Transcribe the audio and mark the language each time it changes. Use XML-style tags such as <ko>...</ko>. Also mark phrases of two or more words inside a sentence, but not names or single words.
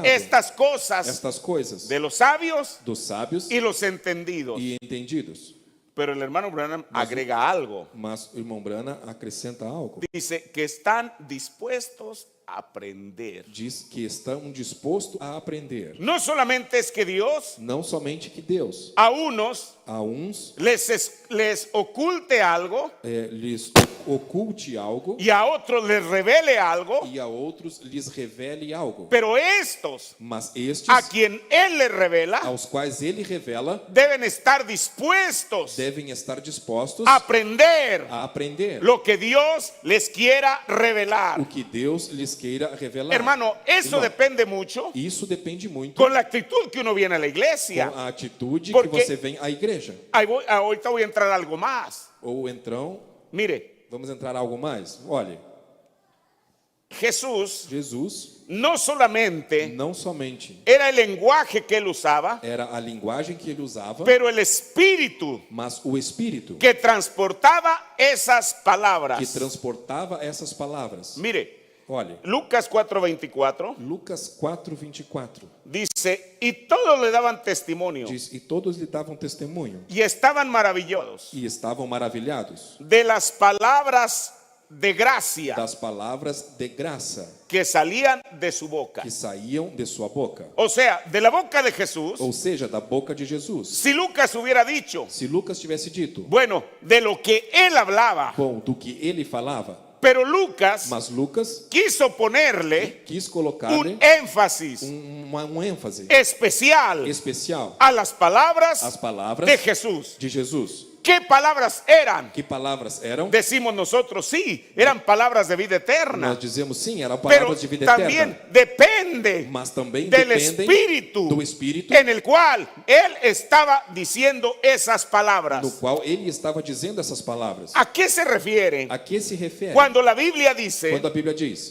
<es>estas cosas</es> <pt>estas coisas</pt> <es>de los sabios</es> <pt>dos sábios</pt> <es>y los entendidos.</es> <pt>e entendidos.</pt> <es>Pero el hermano Branham agrega algo.</es> <pt>Mas o irmão Brana acrescenta algo.</pt> <es>Dice que están dispuestos a aprender.</es> <pt>Diz que estão dispostos a aprender.</pt> <es>No solamente es que Dios</es> <pt>Não somente que Deus,</pt> <es>a unos</es> <pt>a uns,</pt> <es>les oculte algo</es> <pt>lhes oculte algo</pt> <es>y a otros les revele algo,</es> <pt>e a outros lhes revele algo.</pt> <es>pero estos</es> <pt>Mas estes,</pt> <es>a quien Él les revela</es> <pt>aos quais ele revela,</pt> <es>deben estar dispuestos</es> <pt>devem estar dispostos</pt> <es>a aprender</es> <pt>a aprender</pt> <es>lo que Dios les quiera revelar.</es> <pt>o que Deus lhes queira revelar.</pt> <es>Hermano, eso</es> <pt>Irmão,</pt> <es>depende mucho</es> <pt>isso depende muito</pt> <es>con la actitud que uno viene a la iglesia.</es> <pt>com a atitude</pt> <es>Porque-</es> <pt>que você vem à igreja.</pt> <es>Ahorita voy a entrar a algo más.</es> <pt>Ou então,</pt> <es>Mire,</es> <pt>vamos entrar a algo mais? Olha,</pt> <es>Jesús</es> <pt>Jesus</pt> <es>no solamente</es> <pt>não somente</pt> <es>era el lenguaje que él usaba,</es> <pt>era a linguagem que ele usava,</pt> <es>pero el espíritu</es> <pt>mas o Espírito</pt> <es>que transportaba esas</es> <pt>que</pt> <es>palabras.</es> <pt>transportava essas palavras.</pt> <es>Mire,</es> <pt>Olha,</pt> <es>Lucas 4:24</es> <pt>Lucas 4:24</pt> <es>dice, y todos le daban testimonio</es> <pt>diz: E todos lhe davam testemunho</pt> <es>y estaban maravillados</es> <pt>e estavam maravilhados</pt> <es>de las palabras de gracia</es> <pt>das palavras de graça</pt> <es>que salían de su boca.</es> <pt>que saíam de sua boca.</pt> <es>O sea, de la boca de Jesús,</es> <pt>Ou seja, da boca de Jesus.</pt> <es>si Lucas hubiera dicho,</es> <pt>Se Lucas tivesse dito,</pt> <es>bueno, de lo que él hablaba,</es> <pt>bom, do que ele falava,</pt> <es>pero Lucas</es> <pt>mas Lucas</pt> <es>quiso ponerle</es> <pt>quis</pt> <es>un</es> <pt>colocar-lhe</pt> <es>énfasis</es> <pt>um ênfase</pt> <es>especial</es> <pt>especial</pt> <es>a las palabras</es> <pt>às palavras</pt> <es>de Jesús.</es> <pt>de Jesus.</pt> <es>¿Qué palabras eran?</es> <pt>Que palavras eram?</pt> <es>Decimos nosotros, sí, eran palabras de vida eterna,</es> <pt>Nós dizemos sim, eram</pt> <es>pero</es> <pt>palavras de vida</pt> <es>también</es> <pt>eterna,</pt> <es>depende</es> <pt>mas também</pt> <es>del</es> <pt>dependem</pt> <es>espíritu</es> <pt>do Espírito</pt> <es>en el cual él estaba diciendo esas</es> <pt>no</pt> <es>palabras.</es> <pt>qual ele estava dizendo essas palavras.</pt> <es>¿A qué se refiere</es> <pt>A que se refere</pt> <es>cuando la Biblia dice</es> <pt>quando a Bíblia diz</pt>